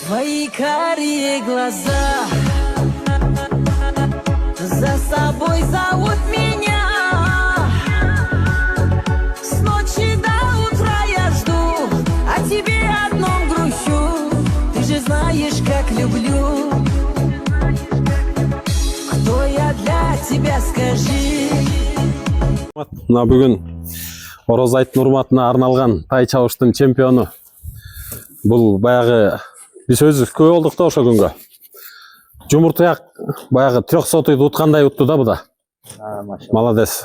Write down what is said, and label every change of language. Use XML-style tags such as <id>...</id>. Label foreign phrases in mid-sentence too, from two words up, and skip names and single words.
<ru>Твои карие глаза за собой зовут меня. С ночи до утра я жду, о тебе одном грущу. Ты же знаешь, как люблю. Кто я для тебя, скажи.</ru> <ky>Мына бүгін Ороз айттын урматына арналған тай чабыштын чемпиону. Бұл баягы биз өзүбүз көп болдук да ошо күнгө. Жумуртаяк баягы 300 үйдү уткандай утту да буда.</ky> <ru>Молодец.</ru>